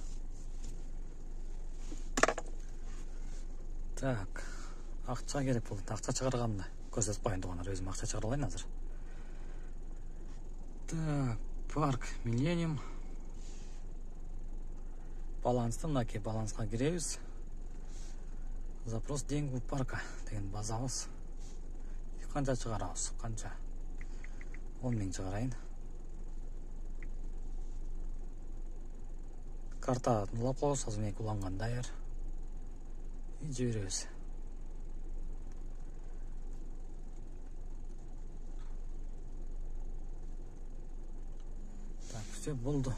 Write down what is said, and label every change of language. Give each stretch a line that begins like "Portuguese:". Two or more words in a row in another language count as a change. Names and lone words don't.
Kyrgyz: Так, акча керек болду. Акча чыгарганда көрсөтүп коеюн туугандар, өзүм акча чыгара алайын азыр. Так, парк Millennium. Баланстан мынакей баланска киребиз.
Russian: Запрос деньги парка
Kyrgyz: деген базабыз. Канча чыгарабыз? Канча? 10 миң чыгарайын. Карта улап коебуз, азыр мен уланган даяр. Жиберебиз. Так,
Russian: все болду.